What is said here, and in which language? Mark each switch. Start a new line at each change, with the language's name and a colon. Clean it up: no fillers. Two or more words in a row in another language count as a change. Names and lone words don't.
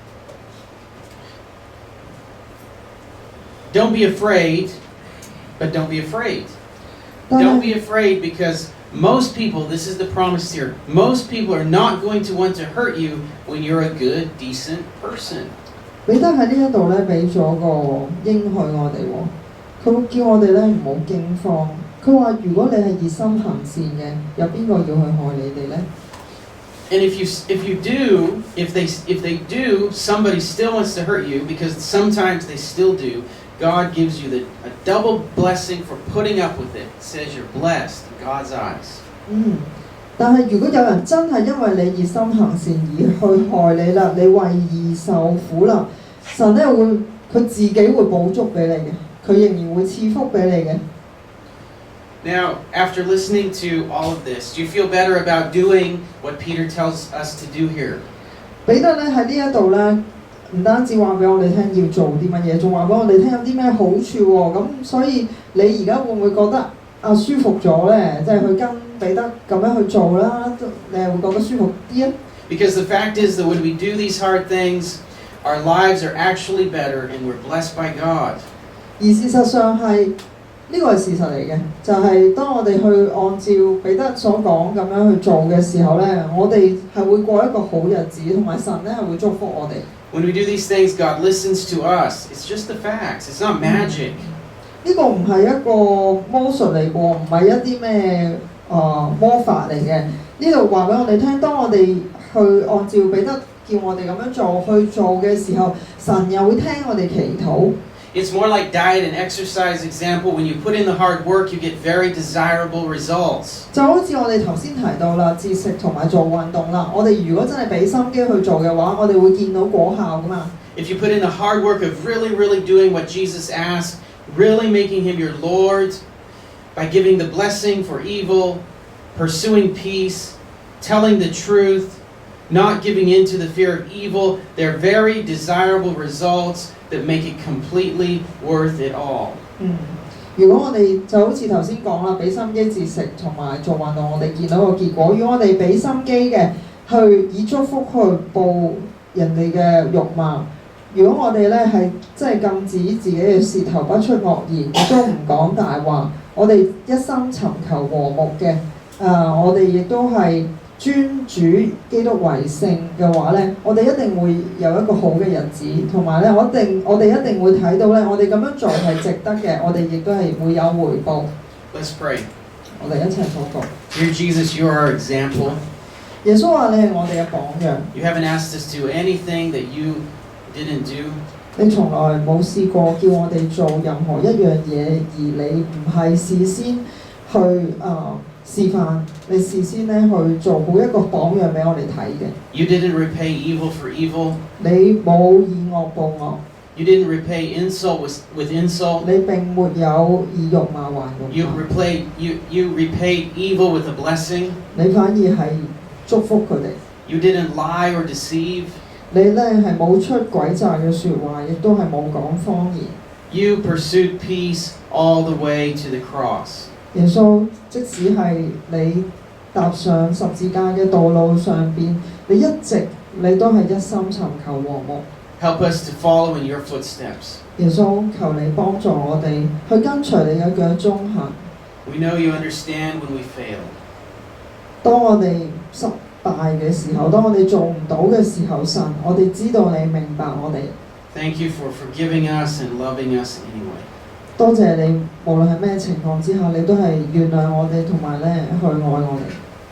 English: Don't be afraid, but don't be afraid. Don't be afraid because most people, this is the promise here, most people are not going to want to hurt you when you're a good, decent person.
Cantonese: 彼得喺呢一度咧俾咗個應許我哋喎，佢叫我哋咧唔好驚慌。佢話如果你係熱心行善嘅，有邊個要去害你哋咧？
English: And if they do, somebody still wants to hurt you because sometimes they still do. God gives you a double blessing for putting up with it. It says you're blessed in God's eyes.
Cantonese: 但係如果有人真係因為你熱心行善而去害你啦，你為義受苦啦，神咧佢自己會補足俾你嘅，佢仍然會賜福俾你嘅。
English: Now, after listening to all of this, do you feel better about doing what Peter tells us to do here?
Cantonese: 彼得咧喺呢一度咧唔單止話俾我哋聽要做啲乜嘢，仲話俾我哋聽有啲咩好處喎。咁所以你而家會唔會覺得舒服咗咧？即係去跟彼得咁樣去做啦，你係會覺得舒服啲啊？
English: Because the fact is that when we do these hard things, our lives are actually better and we're blessed by God.
Cantonese: 而事實上係呢個係事實嚟嘅，就係當我哋去按照彼得所講咁樣去做嘅時候咧，我哋係會過一個好日子，同埋神咧係會祝福我哋。
English: When we do these things, God listens to us. It's just the facts. It's not magic.
Cantonese: 呢個唔係一個魔術嚟喎，唔係一啲咩魔法嚟嘅。呢度話俾我哋聽，當我哋去按照彼得叫我哋咁樣去做嘅時候，神又會聽我哋祈禱。
English: It's more like diet and exercise example. When you put in the hard work, you get very desirable results.
Cantonese: 就好似我哋頭先提到啦，節食同埋做運動啦。我哋如果真係俾心機去做嘅話，我哋會見到果效噶嘛。
English: If you put in the hard work of really doing what Jesus asked, really making him your Lord, by giving the blessing for evil, pursuing peace, telling the truth, not giving in to the fear of evil, they're very desirable results that make it completely worth it all.
Cantonese: 如果我哋就好似頭先講啦，俾心機節食同埋做運動，我哋見到個結果。如果我哋俾心機嘅去以祝福去報人哋嘅辱罵，如果我哋咧係即係禁止自己嘅舌頭不出惡言，亦都唔講大話，我哋一心尋求和睦嘅，我哋亦都係尊主基督為聖嘅話咧，我哋一定會有一個好嘅日子，同埋咧我哋一定會睇到咧，我哋咁樣做係值得嘅，我哋亦都係會有回報。
English: Let's pray.
Cantonese: 我哋一齊禱告。
English: Dear Jesus, you are our example.
Cantonese: 耶穌話你係我哋嘅榜樣。
English: You haven't asked us to do anything that you didn't do.
Cantonese: 你從來冇試過叫我哋做任何一樣嘢，而你唔係事先去示範，你事先咧去做好一個榜樣俾我哋睇嘅。
English: You didn't repay evil for evil.
Cantonese: 你冇以惡報惡。
English: You didn't repay insult with insult.
Cantonese: 你並沒有以辱罵還辱罵。
English: You repaid evil with a blessing.
Cantonese: 你反而係祝福佢哋。
English: You didn't lie or deceive.
Cantonese: 你咧係冇出詭詐嘅説話，亦都係冇講謊言。
English: You pursued peace all the way to the cross.
Cantonese: 耶穌，即使係你踏上十字架嘅道路上邊，你一直你都係一心尋求和睦。
English: Help us to follow in your footsteps.
Cantonese: 耶穌，求你幫助我哋去跟隨你嘅腳蹤行。
English: We know you understand when we fail.
Cantonese: 當我哋失敗嘅時候，當我哋做唔到嘅時候，神，我哋知道你明白我哋。
English: Thank you for forgiving us and loving us anyway.
Cantonese: 多謝你，無論係咩情況之下，你都係原諒我哋同埋咧去愛我哋。